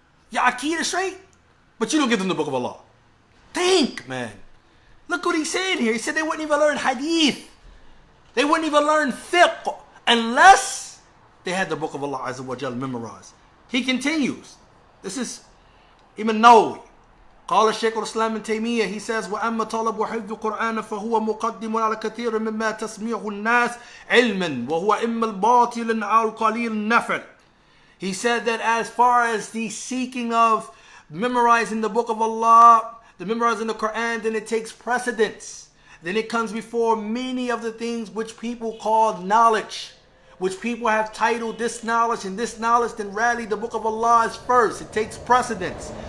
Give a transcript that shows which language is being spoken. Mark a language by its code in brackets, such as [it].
[en] Your Aqidah straight, but you don't give them the book of Allah. Think, man. Look what he said here. He said they wouldn't even learn hadith. They wouldn't even learn fiqh unless they had the book of Allah Azza wa Jalla memorized. He continues. This is Imam Nawawi. [ar] قال الشيخ الإسلام ابن تيمية, [en] he says, [ar] وأما طلب حفظ القرآن فهو مقدم على كثير مما تسمعه الناس علما وهو إما الباطل أو القليل النفع. [en] He said that as far as the seeking of memorizing the book of Allah, the memorizing the Quran, then it takes precedence. Then it comes before many of the things which people call knowledge, which people have titled this knowledge and this knowledge, then rarely the book of Allah is first. It takes precedence.